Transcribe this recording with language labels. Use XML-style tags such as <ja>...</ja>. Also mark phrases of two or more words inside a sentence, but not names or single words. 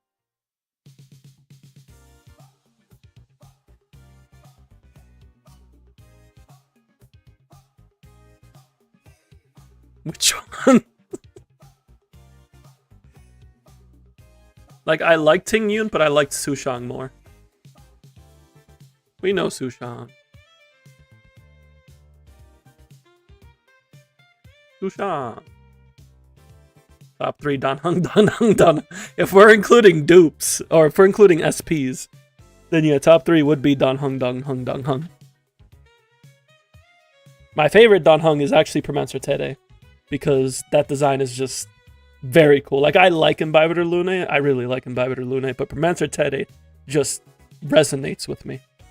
<en>Which one? Like, I liked Ting Yun, but I liked Su Shang more. We know Su Shang. Su Shang. Top 3, Dan Heng, Dan Heng, Dan Heng. If we're including dupes, or if we're including SPs, then yeah, top 3 would be Dan Heng, Dan Heng, Dan Heng. My favorite Dan Heng is actually Promancer Tede, because that design is just very cool. Like, I like Imbibitor Lune, I really like Imbibitor Lune, but Promancer Tede just resonates with me.</en>